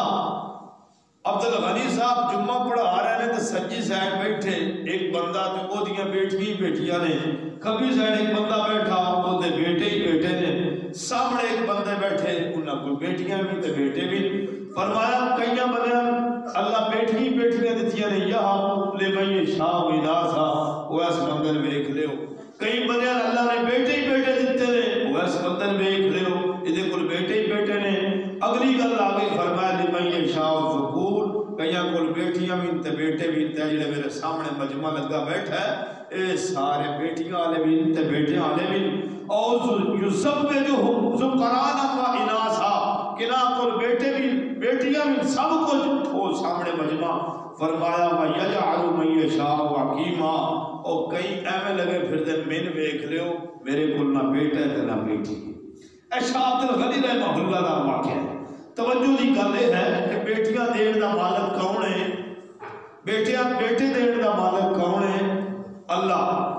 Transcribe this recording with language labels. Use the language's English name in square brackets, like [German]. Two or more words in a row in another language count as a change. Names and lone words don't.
[Punjabi] عبد الغنی صاحب جمعہ پڑھا رہے ہیں تو سجی سائڈ بیٹھے ایک بندہ تو وہ دیاں بیٹیاں نے، کبھی سائڈ ایک بندہ بیٹھا وہ دے بیٹے ہی بیٹے نے، سامنے ایک بندے بیٹھے انہاں کو بیٹیاں بھی تے بیٹے بھی۔ فرمایا کئیاں بندیاں اللہ بیٹیاں دتیاں نے، [Arabic] یہب لمن یشاء اناثا، [Punjabi] وہ اس بندے نے ویکھ لیو۔ کئی بندیاں اللہ نے بیٹے ہی بیٹے دیتے نے، وہ اس بندے نے ویکھ لیو، یہ کل بیٹے ہی بیٹے نے۔ اگلی گل آگے فرمایا [Arabic] لمن یشاء الذکور، [Punjabi] کئیاں کل بیٹیاں بھی تے بیٹے بھی تے، جڑے میرے سامنے مجمع لگا بیٹھا ہے اے سارے بیٹیاں والے بھی تے بیٹیاں والے بھی۔ اور [Arabic] یزوجہم ذکرانا و اناثا، [Punjabi] کنا کل بیٹے بھی بیٹیاں بھی سب کچھ وہ سامنے مجمع۔ [Arabic] فرمایا وَيَجْعَلُ مَن يَشَاءُ عَقِيمًا، [Punjabi] اور کئی ایویں لگے پھر دے من ویکھ لیو میرے کول نہ بیٹا ہے نہ بیٹی۔ اے شاہ عبد الغنی رحمہ اللہ دا واقعہ ہے۔ توجہ دی گل یہ ہے کہ بیٹیاں دین دا مالک کون ہے؟ بیٹے دین دا مالک کون ہے؟ اللہ۔